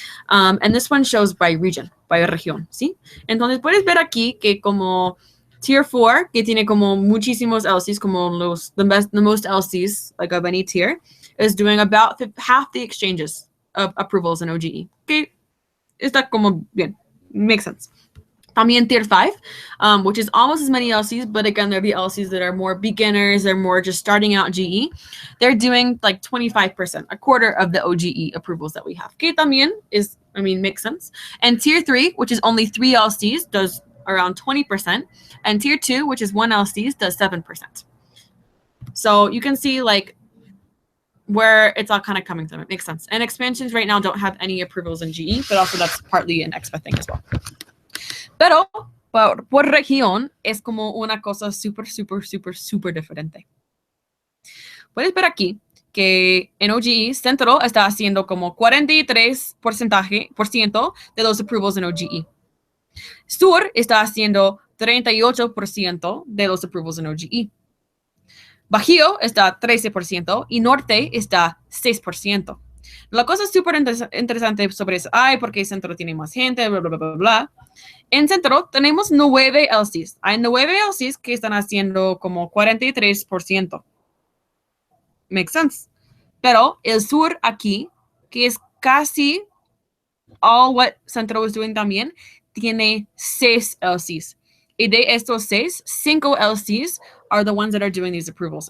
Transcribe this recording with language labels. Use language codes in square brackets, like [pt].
[en] And this one shows by region, by región, [es] ¿sí? Entonces puedes ver aquí que como Tier 4, que tiene como muchísimos LCs, como [en] the most LCs, like of any tier, is doing about half the exchanges of approvals in oGE. [es] Okay, está como bien, [en] makes sense. También Tier 5, which is almost as many LCs, but again, they're the LCs that are more beginners, they're more just starting out GE. They're doing like 25%, a quarter of the oGE approvals that we have. Okay, también is, I mean, makes sense. And Tier 3, which is only 3 LCs, does around 20%. And Tier 2, which is 1 LCs, does 7%. So you can see like where it's all kind of coming from. It makes sense. And expansions right now don't have any approvals in GE, but also that's partly an expa thing as well. [es] Pero por región es como una cosa súper, súper, súper, súper diferente. Puedes ver aquí que en oGE, Centro está haciendo como 43% de los approvals en oGE. Sur está haciendo 38% de los approvals en oGE. Bajío está 13% y Norte está 6%. La cosa súper interesante sobre eso, porque Centro tiene más gente, bla, bla, bla, bla, bla. En Centro tenemos 9 LCs. Hay 9 LCs que están haciendo como 43%. [en] Makes sense. [es] Pero el sur aquí, que es casi [en] all what Centro is doing [es] también, tiene 6 LCs. Y de estos 6, [en] 5 LCs are the ones that are doing these approvals.